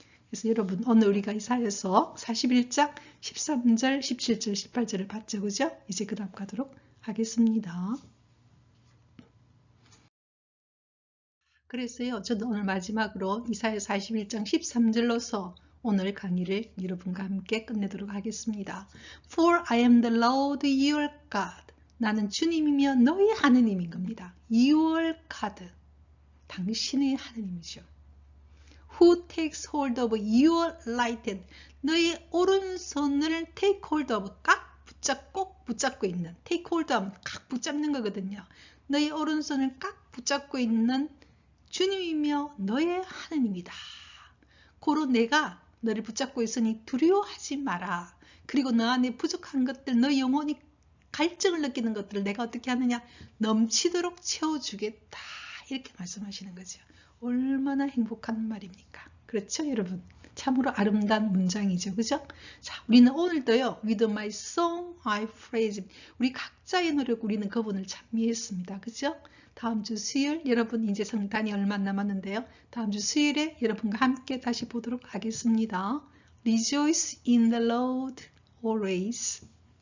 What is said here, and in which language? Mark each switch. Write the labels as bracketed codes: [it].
[ko] 그래서 여러분, 오늘 우리가 이사야서 41장 13절, 17절, 18절을 봤죠, 그죠? 이제 그 다음 가도록 하겠습니다. 그래서요, 저도 오늘 마지막으로 이사야 41장 13절로서 오늘 강의를 여러분과 함께 끝내도록 하겠습니다. [en] For I am the Lord your God. [ko] 나는 주님이며 너희 하느님인 겁니다. [en] Your God. [ko] 당신의 하느님이죠. [en] Who takes hold of your right hand. [ko] 너희 오른손을 [en] take hold of, [ko] 꼭 붙잡고 있는. take hold 하면 꽉 붙잡는 거거든요. 너희 오른손을 꽉 붙잡고 있는 주님이며 너의 하느님이다. 고로 내가 너를 붙잡고 있으니 두려워하지 마라. 그리고 너 안에 부족한 것들, 너 영혼이 갈증을 느끼는 것들을 내가 어떻게 하느냐? 넘치도록 채워주겠다. 이렇게 말씀하시는 거죠. 얼마나 행복한 말입니까? 그렇죠, 여러분? 참으로 아름다운 문장이죠. 그죠? 자, 우리는 오늘도요, [en] with my song I praise him. [ko] 우리 각자의 노력, 우리는 그분을 찬미했습니다. 그죠? 다음 주 수요일, 여러분 이제 성탄이 얼마 남았는데요. 다음 주 수요일에 여러분과 함께 다시 보도록 하겠습니다. [en] Rejoice in the Lord always.